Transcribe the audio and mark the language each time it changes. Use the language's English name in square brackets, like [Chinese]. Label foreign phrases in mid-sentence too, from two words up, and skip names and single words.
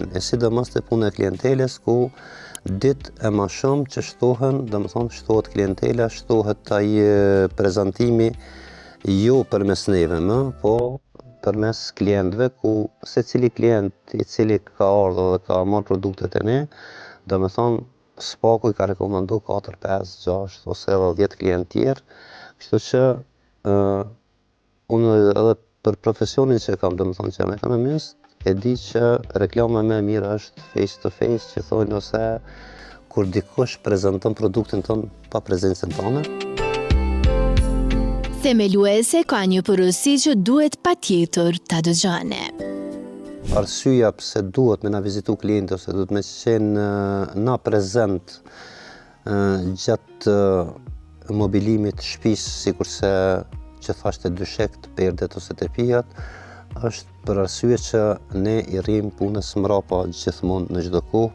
[Albanian] E sidomos te puna e klienteles ku ditë e ma shumë që shtohen, domethënë shtohet klientela, shtohet ai prezantimi jo përmes neve më, po përmes klientëve ku secili klient i cili ka ardhur dhe ka marrë produktet e ne, domethënë spaku i ka rekomanduar 4, 5, 6 ose edhe 10 klientë tjerë, kështu që unë edhe për profesionin që kam, domethënë që jam ekonomist, e di që reklama më e mirë është [English] face to face, [Albanian] që thonë ose kur dikush prezanton produktin tonë pa prezencën tonë. Themeluese ka një porosi që duhet patjetër ta dëgjone. Arsyeja pse duhet me na vizitu klienti ose duhet me qenë na prezent gjatë mobilimit të shtëpisë, sikurse që thashte dyshekt, perdet ose tepijat, është për arsye që ne i rrim punës mrapa gjithmonë në çdo kohë.